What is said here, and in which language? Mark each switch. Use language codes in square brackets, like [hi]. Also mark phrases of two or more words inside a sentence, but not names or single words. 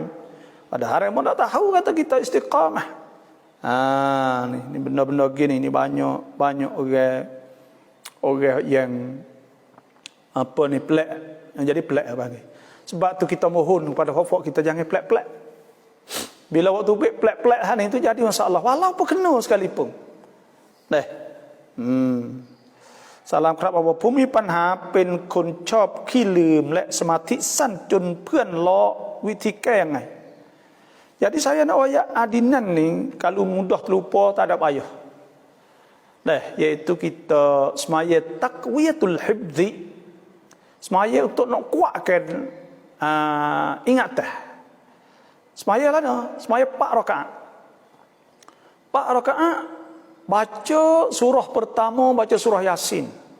[ms] Padahal dia mau tak tahu kata kita istiqamah. Ni benda-benda gini ni banyak orang yang apa ni pelik, yang jadi pelik bagi. Sebab tu kita mohon kepada hafaz kita jangan pelik-pelik. Bila waktu pelik-pelik hal itu jadi masalah walaupun kena sekalipun. [th] Salam ครับว่าผู้มีปัญหาเป็นคนชอบขี้ลืมและสมาธิสั้นจนเพื่อนล้อวิธีแก้ยังไง [ms] Jadi saya nak ayat adinan ni kalau mudah terlupa tak ada payah. Iaitu kita semaya [ar] تقوية الحفظ. [ms] Semaya untuk nak kuatkan ingatan. Semaya lah semaya 4 rakaat. 4 rakaat baca surah pertama baca surah Yasin.